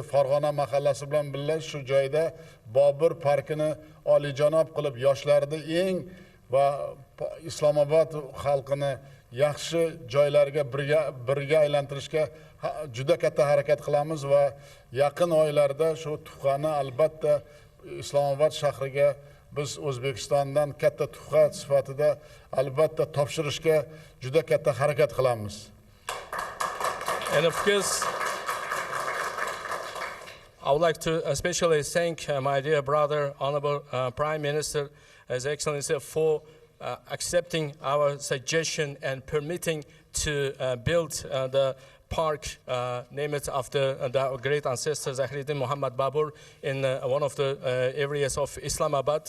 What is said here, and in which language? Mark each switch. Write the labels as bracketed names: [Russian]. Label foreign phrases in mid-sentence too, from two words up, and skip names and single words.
[Uzbek] Farg'ona mahallasi bilan birga shu joyda Bobur parkini oliyjanob qilib yoshlarni eng va Islomobod xalqini yaxshi joylarga birga aylantirishga juda katta harakat qilamiz va yaqin oylarda shu tuhfani albatta Islomobod shahriga biz O'zbekistondan katta tuhfa sifatida albatta topshirishga juda katta harakat qilamiz. [English] And of course, I would like to especially thank my dear brother, Honorable Prime Minister, His Excellency, for accepting our suggestion and permitting to build the park named after the great ancestor Zahriddin Muhammad Babur in one of the areas of Islamabad.